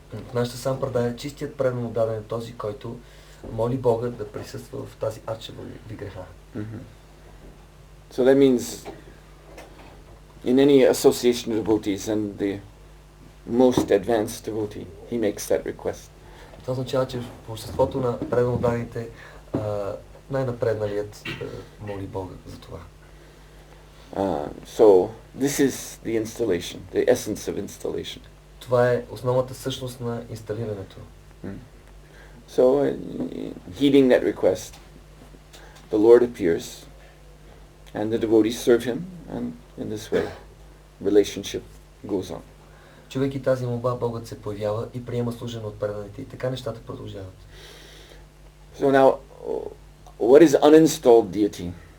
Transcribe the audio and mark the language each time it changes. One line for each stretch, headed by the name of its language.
Bulgarian: В нашата сампрадая чистият предан даден е този, който моли Бога да присъства в тази арча виграха.
English: So that means in any association of devotees and the most advanced devotee, he makes that request.
Bulgarian: Това означава, че в обществото на предан дадените най-напредналият моли Бога за това.
English: So this is the installation, the essence of installation.
Bulgarian: Това е основната същност на инсталирането.
English: So heeding that request, the Lord appears and the devotees serve him, and in this way relationship goes on.
Bulgarian: Чувайки тази молба, Богът се появява и приема служене от преданите и така нещата продължават.
English: So now, what is uninstalled deity?